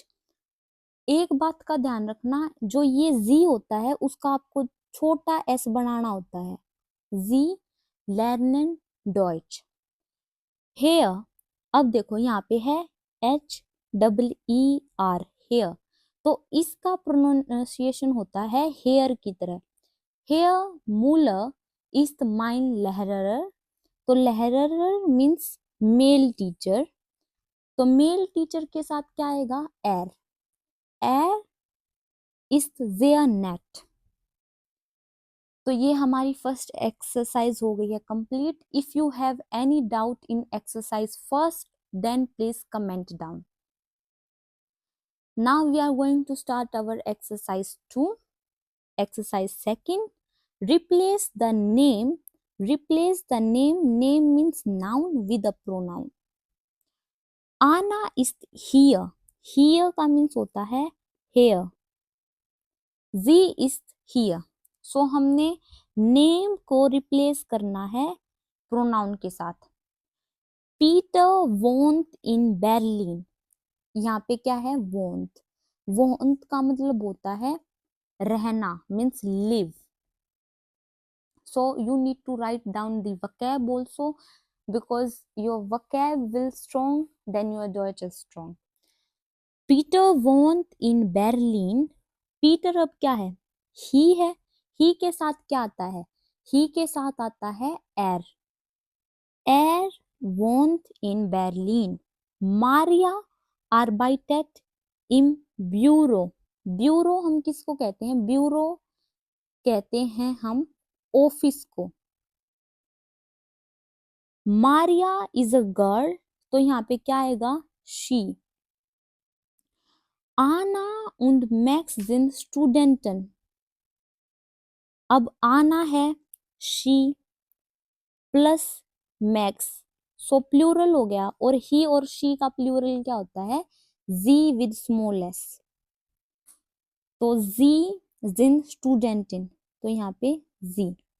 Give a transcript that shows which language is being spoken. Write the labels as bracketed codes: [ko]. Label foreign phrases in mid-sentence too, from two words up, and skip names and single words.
[hi] एक बात का ध्यान रखना, जो ये जी होता है उसका आपको छोटा एस बनाना होता है। [de] Sie lernen Deutsch. [hi] हेयर, अब देखो यहाँ पे है HEER, हेयर, तो इसका प्रोनाउंसिएशन होता है हेयर की तरह। [de] Herr Müller ist mein Lehrer, [hi] तो Lehrer [en] means male teacher, [hi] तो [en] male teacher [hi] के साथ क्या आएगा, [de] er, er ist sehr nett. [hi] तो ये हमारी [en] first exercise [hi] हो गई है कंप्लीट। [en] If you have any doubt in exercise first, then please comment down. Now we are going to start our exercise 2. exercise second, replace the name, replace the name, name means noun with a pronoun। Anna is here, [hi] here का मीन्स होता है here, [en] Z is here, [hi] सो हमने नेम को रिप्लेस करना है प्रोनाउन के साथ। [de] Peter wohnt in Berlin, [hi] यहाँ पे क्या है, वोंट, वोंट का मतलब होता है रहना, [en] means live, so you need to write down the vocab also, because your vocab will strong, then your Deutsch is strong। [de] Peter wohnt in Berlin, [hi] Peter अब क्या है, he है, he के साथ क्या आता है, he के साथ आता है [de] er wohnt in Berlin। Maria arbeitet im Büro, [hi] ब्यूरो हम किसको कहते हैं, ब्यूरो कहते हैं हम ऑफिस को। [en] Maria is a girl, [hi] तो यहाँ पे क्या आएगा, शी। [de] आना und मैक्स sind Studenten, [hi] अब आना है [en] she plus Max, so plural [hi] हो गया, और ही और शी का प्लूरल क्या होता है, [en] Sie with small s, [hi] तो [de] Sie sind Studenten, [hi] तो यहाँ पे जी।